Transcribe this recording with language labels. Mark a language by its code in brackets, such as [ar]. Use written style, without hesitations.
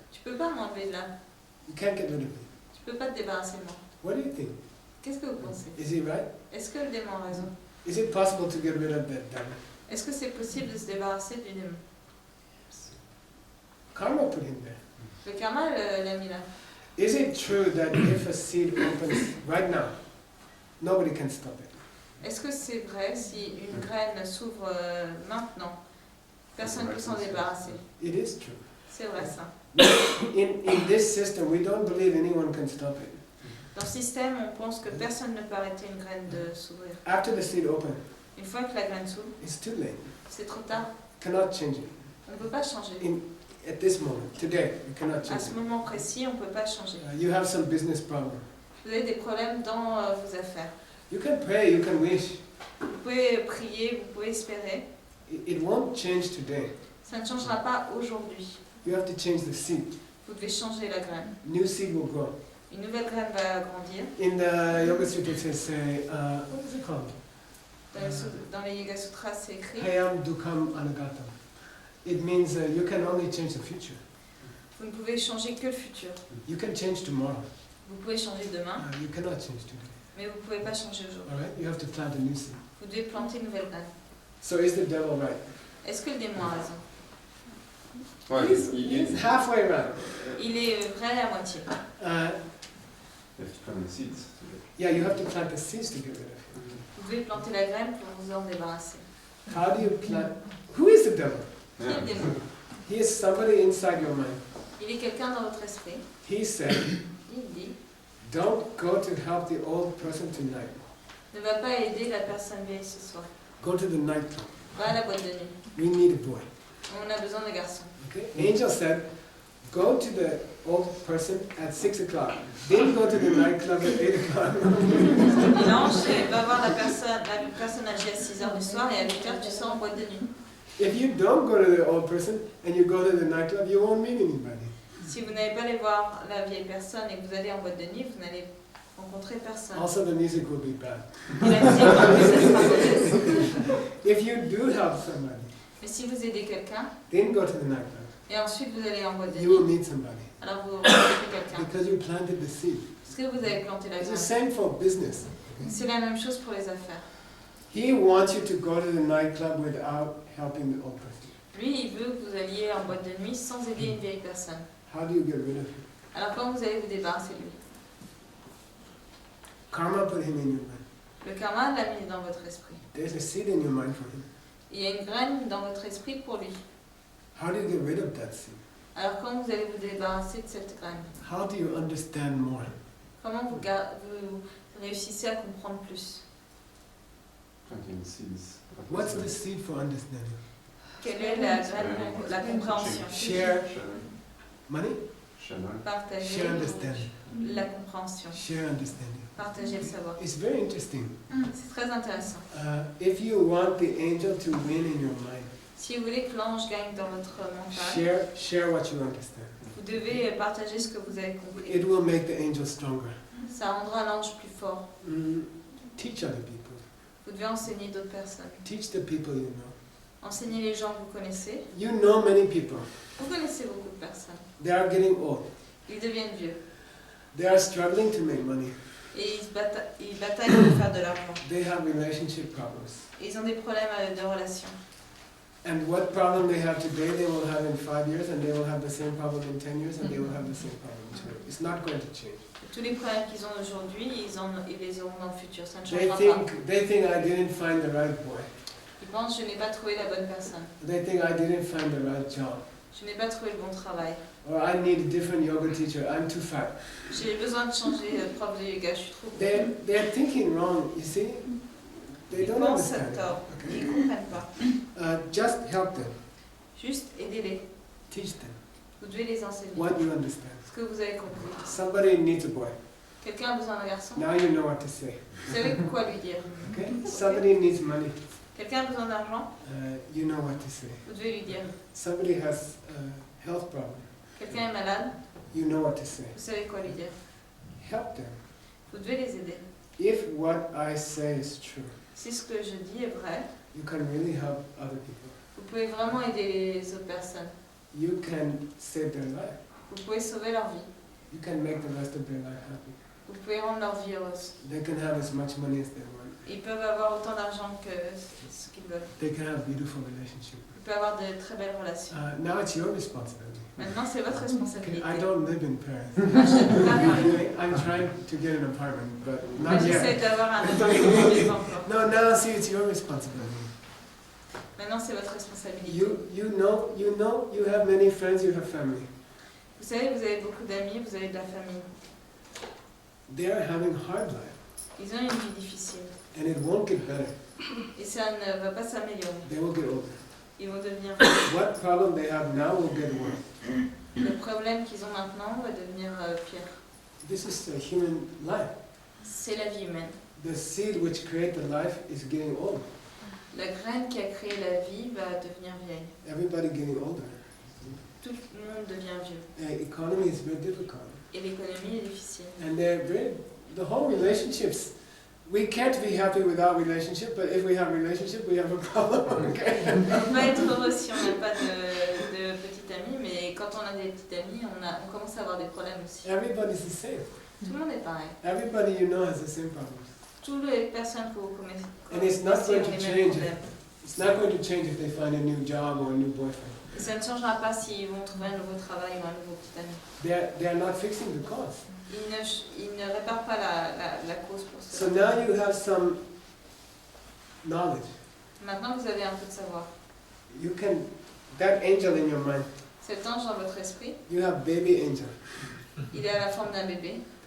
[fr] Tu peux pas m'enlever de là. [en] You can't get rid of me. [fr] Tu peux pas te débarrasser de moi. [en] What do you think? [fr] Qu'est-ce que vous pensez? [en] Is he right? [fr] Est-ce que le démon a raison? [en] Is it possible to get rid of that devil? [fr] Est-ce que c'est possible de se débarrasser du démon? [en] Karma put him there. [fr] Le karma l'a mis là. [en] Is it true that if a seed opens right now, nobody can stop it? [fr] Est-ce que c'est vrai si une graine s'ouvre maintenant, personne ne peut s'en débarrasser? [en] It is true. [fr] C'est vrai ça. [en] In this system, we don't believe anyone can stop it. [fr] Dans ce système, on pense que personne ne peut arrêter une graine de s'ouvrir. [en] After the seed opens, [fr] Une fois que la graine s'ouvre, [en] it's too late. [fr] c'est trop tard. [en] Cannot change it. [fr] On ne peut pas changer. [en] At this moment, today, you cannot [fr] À [en] change [fr] ce [en] it. [fr] moment précis, on ne peut pas changer. [en] You have some business problem. [fr] Vous avez des problèmes dans vos affaires. [en] You can pray, you can wish. [fr] Vous pouvez prier, vous pouvez espérer. [en] It won't change today. [fr] Ça ne changera pas aujourd'hui. [en] You have to change the seed. [fr] Vous devez changer la graine. [en] New seed will grow. [fr] Une nouvelle graine va grandir. [en] In the Yoga Sutra, it says, what is it called? [fr] Dans les Yoga Sutras, c'est écrit [sa] Hayam Dukam Anagatam. [en] It means you can only change the future. [fr] vous ne pouvez changer que le futur. [en] You can change tomorrow. [fr] Vous pouvez changer demain, [en] You cannot change today. [fr] mais vous ne pouvez pas changer aujourd'hui. [en] All right? You have to plant a new seed. [fr] Vous devez planter une nouvelle graine. [en] So is the devil right? [fr] Est-ce que le démon a raison? Ouais, [en] He's halfway right. [fr] Il est vrai à moitié. [en] You have to plant the seeds. Yeah, you have to plant the seeds to get rid of him. [fr] Vous devez planter la graine pour vous en débarrasser. [en] How do you plant? Who is the devil? [fr] Qui est le démon? [en] He is somebody inside your mind. [fr] Il est quelqu'un dans votre esprit. [en] He said, [fr] Il dit [en] don't go to help the old person tonight. [fr] ne va pas aider la personne vieille ce soir. [en] Go to the nightclub. [fr] Va à la boîte de nuit. [en] We need a boy. [fr] On a besoin de garçons. [en] Okay? Angel said, go to the old person at 6 o'clock. Then go to the nightclub at 8 o'clock. [fr] L'ange va voir la personne âgée à 6h du soir et à 8h tu sors en boîte de nuit. [en] If you don't go to the old person and you go to the nightclub, you won't meet anybody. [fr] Si vous n'allez pas aller voir la vieille personne et que vous allez en boîte de nuit, vous n'allez rencontrer personne. [en] Also, the music will be bad. [fr] Et la musique en plus, elle sera mauvaise. [en] If you do help somebody, [fr] Mais si vous aidez quelqu'un [en] then go to the nightclub. [fr] et ensuite vous allez en boîte de [en] You will [fr] nuit, [en] meet somebody [fr] alors vous rencontrez quelqu'un. [en] because you planted the seed. [fr] Parce que vous avez planté la [en] It's the [fr] graine. [en] same for business. [fr] C'est la même chose pour les affaires. [en] He wants you to go to the nightclub without helping the old person. [fr] Lui, il veut que vous alliez en boîte de nuit sans aider une vieille personne. [en] How do you get rid of him? [fr] Alors comment vous allez vous débarrasser de lui? [en] Karma put him in your mind. [fr] Le karma l'a mis dans votre esprit. [en] There's a seed in your mind for him. [fr] Il y a une graine dans votre esprit pour lui. [en] How do you get rid of that seed? [fr] Alors comment vous allez vous débarrasser de cette graine? [en] How do you understand more? [fr] Comment vous réussissez à comprendre plus? [en] Planting seeds. What's the seed for understanding? [fr] Quelle est la graine, la compréhension? [en] Share money? [fr] Partager [en] Share understanding. [fr] la compréhension. [en] Share understanding. [fr] Partager le savoir. [en] It's very interesting. [fr] C'est très intéressant. [en] If you want the angel to win in your mind, [fr] Si vous voulez que l'ange gagne dans votre mental, [en] share what you understand. [fr] vous devez partager ce que vous avez compris. [en] It will make the angel stronger. [fr] Ça rendra l'ange plus fort. [en] Teach other people. [fr] Vous devez enseigner d'autres personnes. [en] Teach the people you know. [fr] Enseignez les gens que vous connaissez. [en] You know many people. [fr] Vous connaissez beaucoup de personnes. [en] They are getting old. [fr] Ils deviennent vieux. [en] They are struggling to make money. [fr] Et ils bataillent pour faire de l'argent. [en] They have relationship problems. [fr] Et ils ont des problèmes de relations. [en] And what problem they have today, they will have in 5 years, and they will have the same problem in 10 years, and they will have the same problem in 20 years. It's not going to change. [fr] Tous les problèmes qu'ils ont aujourd'hui, ils les auront dans le futur. Ça ne [en] They [fr] changera pas. [en] think I didn't find the right boy. [fr] pense je n'ai pas trouvé la bonne personne. [en] They think I didn't find the right job. [fr] Je n'ai pas trouvé le bon travail. [en] Or I need a different yoga teacher. I'm too fat. [fr] J'ai besoin de changer de prof de yoga, je suis trop [en] They're thinking wrong, you see? They [fr] Ils [en] don't [fr] pensent à [en] understand. [fr] tort, [en] Okay? [fr] ils ne comprennent pas. [en] Just help them. [fr] Juste aidez-les. [en] Teach them [fr] Vous devez les enseigner. [en] what you understand. [fr] Ce que vous avez compris. [en] Somebody needs a boy. [fr] Quelqu'un a besoin d'un garçon. [en] Now you know what to say. [fr] Vous savez quoi lui dire. [en] Okay? Somebody needs money. [fr] Quelqu'un a besoin d'argent. [en] You know what to say. [fr] Vous devez lui dire. [en] Somebody has a health problem. [fr] Quelqu'un est malade. [en] You know what to say. [fr] Vous savez quoi lui dire. [en] Help them. [fr] Vous devez les aider. [en] If what I say is true, [fr] Si ce que je dis est vrai, [en] you can really help other people. [fr] vous pouvez vraiment aider les autres personnes. [en] You can save their life. [fr] Vous pouvez sauver leur vie. [en] You can make the rest of their life happy. [fr] Vous pouvez rendre leur vie heureuse. [en] They can have as much money as they want. [fr] Ils peuvent avoir autant d'argent que ce qu'ils veulent. [en] They can have beautiful relationships. [fr] Ils peuvent avoir de très belles relations. [en] Now it's your responsibility. [fr] Maintenant, c'est votre [en] Okay, [fr] responsabilité. [en] I don't live in Paris. [fr] Moi, je n'habite pas à Paris. [en] I'm trying to get an apartment, but [fr] Moi, [en] not [fr] j'essaie [en] yet. [fr] d'avoir un appartement, mais pas encore. [en] No, now see, it's your responsibility. [fr] Maintenant, c'est votre responsabilité. [en] You know, you have many friends, you have family. [fr] Vous savez, vous avez beaucoup d'amis, vous avez de la famille. [en] They are having hard life, [fr] Ils ont une vie difficile. [en] and it won't get better. [fr] Et ça ne va pas s'améliorer. [en] They will get older. [fr] Ils vont devenir... [en] What problem they have now will get worse. [fr] Le problème qu'ils ont maintenant va devenir pire. [en] This is a human life. [fr] C'est la vie humaine. [en] The seed which created the life is getting old. [fr] La graine qui a créé la vie va devenir vieille. [en] Everybody getting older. [fr] Tout le monde devient vieux. [en] The economy is very difficult. [fr] Et l'économie est difficile. [en] And the whole relationships, we can't be happy without relationship, but if we have relationship, we have a problem, okay? [fr] On va être heureux si on n'a pas de petits amis, mais quand on a des petits amis, on commence à avoir des problèmes aussi. [en] Everybody's the same. [fr] Tout le monde est pareil. [en] Everybody you know has the same problems. [fr] Toutes les personnes que vous connaissez [en] And it's not [fr] ont [en] going to [fr] les mêmes [en] change. [fr] problèmes. [en] It's not going to change if they find a new job or a new boyfriend. [fr] Et ça ne changera pas s'ils vont trouver un nouveau travail ou un nouveau petit ami. [en] They are not fixing the cause. [fr] Ils ne réparent pas la cause pour [en] So [fr] cela. [en] now you have some knowledge. [fr] Maintenant, vous avez un peu de savoir. [en] You can, that angel in your mind, [fr] Cet ange dans votre esprit, [en] you have baby angel. [fr] il est à la forme d'un bébé.